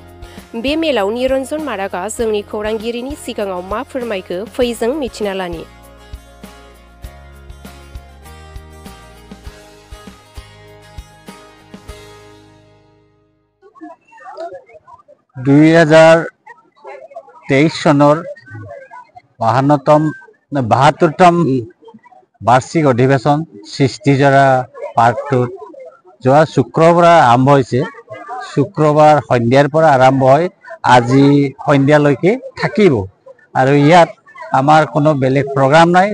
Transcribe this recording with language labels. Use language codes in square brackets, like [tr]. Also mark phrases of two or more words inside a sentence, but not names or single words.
[brx] बे मेलाव निरन्जन मारागा जोंनि खौरांगिरिनि सिगाङाव मा फोरमायखो फै जों मिथिना लानि। [as] सনৰ 72তম বাৰ্ষিক অধিৱেশন সৃষ্টিজৰা পাৰ্ট 2 যোৱা শুক্ৰবাৰ আৰম্ভ হৈছে। শুক্ৰবাৰ সন্ধিয়াৰ পৰা আৰম্ভ হয়, আজি সন্ধিয়ালৈকে থাকিব আৰু ইয়াত আমাৰ কোনো বেলেগ প্ৰগ্ৰাম নাই।